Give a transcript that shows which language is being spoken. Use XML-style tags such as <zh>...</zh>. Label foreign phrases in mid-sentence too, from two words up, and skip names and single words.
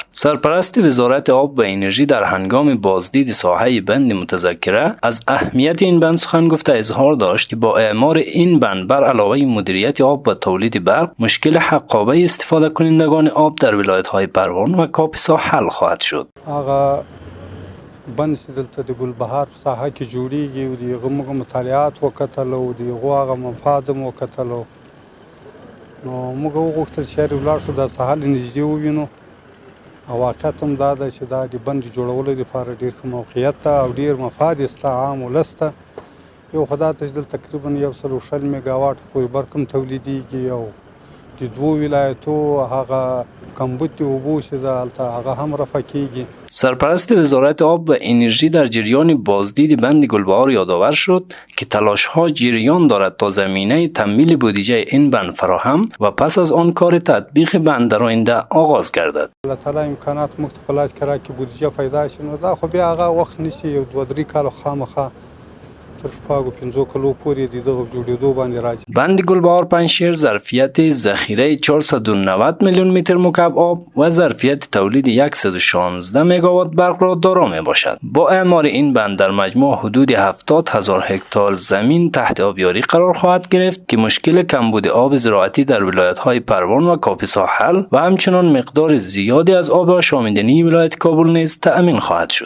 <fa>سرپرست وزارت آب و انرژی در هنگام بازدید ساحه بند متذکره از اهمیت این بند سخن گفته اظهار داشت که با اعمار این بند بر علاوه مدیریت آب و تولید برق، مشکل حقابه استفاده کنندگان آب در ولایت‌های پروان و کاپیسا حل خواهد شد.</fa> <ps>هغه بند چې دلته د ګلبهار په ساحه کې جوړیږي او د هغه موږ مطالعات وکتل او د هغو هغه مفاد مو وکتلو، نو موږ وغوښتل چې چېرې ولاړ شو دا ساحه له نږدې ووینو. او واقعیت هم دا ده چې دا د بند جوړولو دپاره ډېر ښه موقعیت ته او ډېر مفاد یې سته عام ولس ته. یو خو دا ته چې دلته تقریبا 160 میګاواټ پورې برق هم تولیدېږي او د دوو ولایتو هغه کمبود اوبو چې ده هلته هغه هم رفع کېږي.</ps> <fa>سرپرست وزارت آب و انرژی در جریان بازدید بند گلبهار یادآور شد که تلاش‌ها جریان دارد تا زمینه تمویل بودجه این بند فراهم و پس از آن کار تطبیق بند در آینده آغاز گردد.</fa> <ps>الله تعالی امکانات موږ ته په لاس کې راکړي بودجه پیدا شي، نو دا خو بیا هغه وخت نیسي، یو 2-3 کاله خامخا تر 5 کلو پورې د دغه جوړېدو باندې راځي.</ps> <fa>بند گلبهار پنجشیر ظرفیت ذخیره 490 میلیون متر مکعب آب و ظرفیت تولید 116 مگاوات برق را دارا می باشد. با اعمار این بند در مجموع حدود 70,000 هکتار زمین تحت آبیاری قرار خواهد گرفت که مشکل کمبود آب زراعتی در ولایت‌های پروان و کاپیسا حل و همچنان مقدار زیادی از آب آشامیدنی ولایت کابل نیز تأمین خواهد شد.</fa>